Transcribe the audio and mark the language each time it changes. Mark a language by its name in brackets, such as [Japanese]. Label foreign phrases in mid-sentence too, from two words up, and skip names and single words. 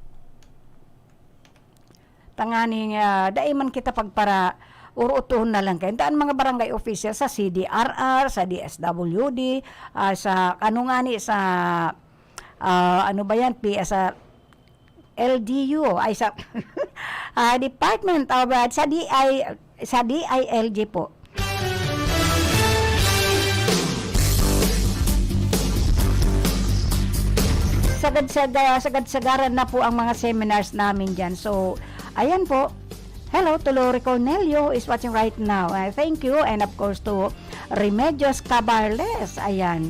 [Bikol] Tanganing, dae man kita pagpara, urutuhon na lang kayo. Daan mga barangay official sa CDRR, sa DSWD, sa sa ano ba yan, sa LGU, ay sa Department of sa DILG po. [Filipino] Sagad-sagaran na po ang mga seminars namin dyan. So, ayan po. [English] Hello to Lori Cornelio who is watching right now. Thank you. And of course to Remedios Cabarles. Ayan.